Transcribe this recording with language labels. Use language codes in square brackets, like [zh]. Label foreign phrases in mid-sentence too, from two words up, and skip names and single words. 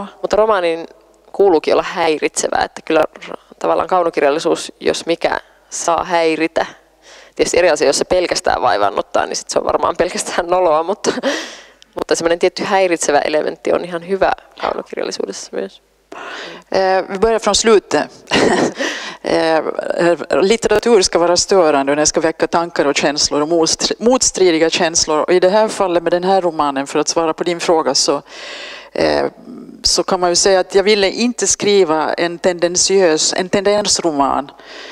[fi] Mutta romaanin kuuluukin olla häiritsevää, että kyllä tavallaan kaunokirjallisuus, jos mikä, saa häiritä. Tietysti eri asia, jos se pelkästään vaivaannuttaa, niin sit se on varmaan pelkästään noloa, mutta semmoinen tietty häiritsevä elementti on ihan hyvä kaunokirjallisuudessa myös. [sv] Vi börjar från slutet. litteratur ska vara störande och den ska väcka tankar och känslor och motstridiga känslor. Och i det här fallet med den här romanen, för att svara på din fråga, så kan man ju säga att jag ville inte skriva en tendensroman.